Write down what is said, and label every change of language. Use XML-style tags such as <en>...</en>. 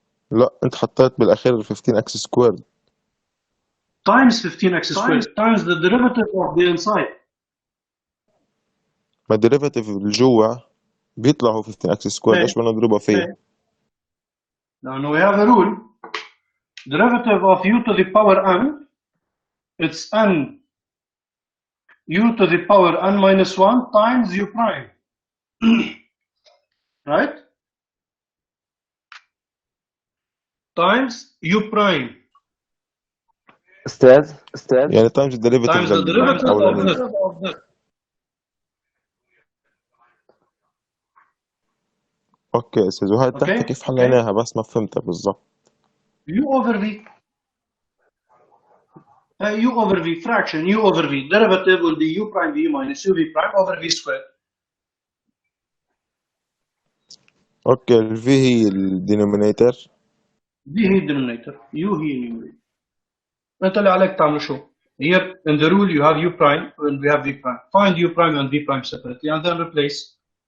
<ar>لا انت حطيت بالاخير 15x سكوير</ar> <en>times 15x squared times the derivative of the inside.</en> <ar>ما الديريفاتيف اللي جوا بيطلع هو 15x سكوير، إيه. ليش بدنا نضربها فيه؟ إيه.</ar> <en>لأنه we have a rule derivative of u to the power n it's n u to the power n minus 1 times u prime. Right? Times u prime</en> <ar>استاذ يعني تايمز الديريفاتيف</ar> <en>times the derivative of</en> <ar>للأولانية.</ar> <en>this.</en> <ar>اوكي استاذ، وهي تحت</ar> <en>Okay.</en> <ar>كيف حليناها بس ما فهمتها بالضبط.</ar> <en>u over v. u over v fraction u over v derivative will be u prime v minus u v prime over v squared.</en> <ar>اوكي الفي هي الدينومينيتور. v هي denominator u هي numerator. انت اللي عليك تعمل شو.</ar> <en>Here in the rule you have u prime and we have v prime. Find u prime and v prime separately and then replace.</en>